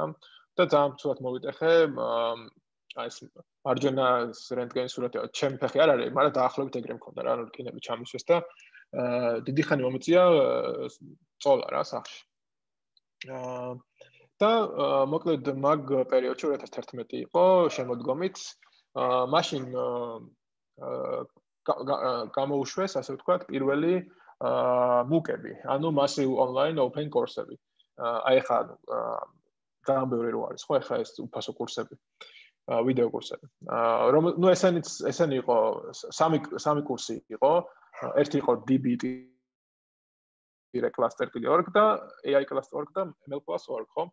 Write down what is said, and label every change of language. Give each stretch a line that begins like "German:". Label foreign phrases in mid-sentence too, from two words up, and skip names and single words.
Georgian: და ძალიან ცუდად მოვიტეხე, ეს მარჯვენა რენტგენის სურათი, ჩემი ფეხი არ არის, მაგრამ დაახლოებით ეგრე მქონდა რა, რკინები ჩამისვეს და დიდი ხანი მომიწია წოლა რა სახში. და მოკლედ მაგ პერიოდში 2011 იყო შემოდგომით მაშინ გამოუშვეს, ასე ვთქვათ, პირველი მუკები, ანუ
English: massive online open course-
Georgian: ები. აი ხა ძალიან ბევრი რო არის, ხო, ახლა ეს უფასო კურსები, ვიდეო კურსები. ნუ ესენი იყო სამი კურსი იყო, ერთი იყო dbt-cluster.org და AI-cluster.org და ML+.org, ხო?